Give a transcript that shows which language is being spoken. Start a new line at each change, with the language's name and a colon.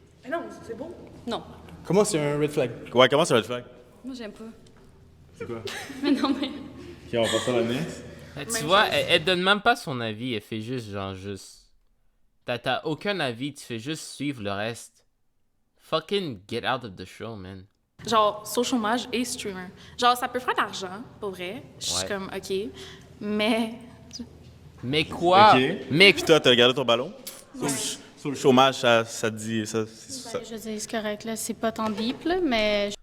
French: Mais non, c'est bon. Non. Comment c'est un red flag? Ouais, comment c'est un red flag? Moi, j'aime pas. C'est quoi? Mais non, mais. Ok, on va passer à la next. Tu vois, elle donne même pas son avis, elle fait juste juste. T'as aucun avis, tu fais juste suivre le reste.
English: Fucking get out of the show, man.
French: Genre, sur le chômage et streamer. Genre, ça peut faire de l'argent, pour vrai. Je suis Ouais. comme, OK. Mais. Mais quoi? Ok. Mais Puis toi, t'as regardé ton ballon? Sur le chômage, ça te dit. Ça. Je veux dire, c'est correct, là. C'est pas tant deep, là, mais.